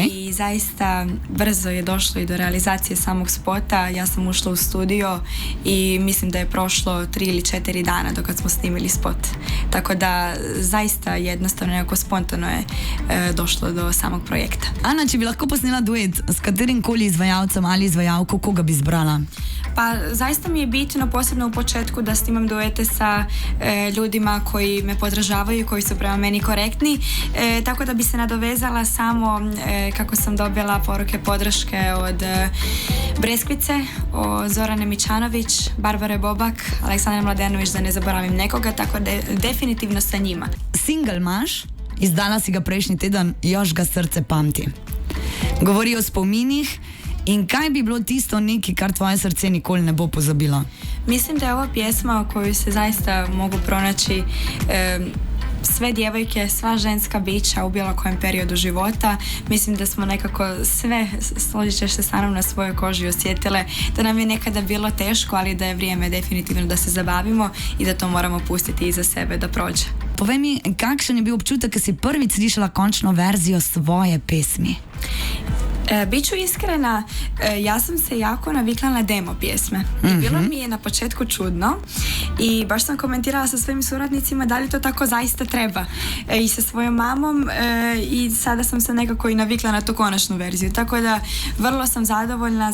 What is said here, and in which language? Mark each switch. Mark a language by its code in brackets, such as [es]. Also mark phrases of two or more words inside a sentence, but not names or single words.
[hr] I zaista brzo je došlo i do realizacije samog spota. Ja sam ušla u studio i mislim da je prošlo 3 ili 4 dana dok smo snimili spot. Tako da zaista jednostavno nekako spontano je došlo do samog projekta. [sl] Ana, če bi lahko posnela duet s katerim koli izvajalcem ali izvajalko, koga bi izbrala? [hr] Pa zaista mi je bitno, posebno u početku, da snimam duete sa ljudima koji me podržavaju, koji su prema meni korektni, tako da bi se nadovezala samo kako sam dobila poruke podrške od Breskvice, od Zorane Mičanović, Barbare Bobak, Aleksandra Mladenović, da ne zaboravim nekoga, tako da definitivno sa njima. [sl] Single imaš, izdala si ga prejšnji teden, Još ga srce pamti. Govori o spominih. In kaj bi bilo tisto neki, kar tvoje srce nikoli ne bo pozabilo? [hr] Mislim da je ova pjesma u kojoj se zaista mogu pronaći sve djevojke, sva ženska bića u bilo kojem periodu života. Mislim da smo nekako sve, složit ćeš se sa mnom, na svojoj koži osjetile da nam je nekada bilo teško, ali da je vrijeme definitivno da se zabavimo i da to moramo pustiti iza sebe da prođe. [sl] Povej mi, kakšen je bil občutek, ko si prvič slišala končno verzijo svoje pesmi? [hr] Biću iskrena, ja sam se jako navikla na demo pjesme i bilo mi je na početku čudno i baš sam komentirala sa svojim suradnicima da li to tako zaista treba i sa svojom mamom i sada sam se nekako i navikla na tu konačnu verziju, tako da vrlo sam zadovoljna.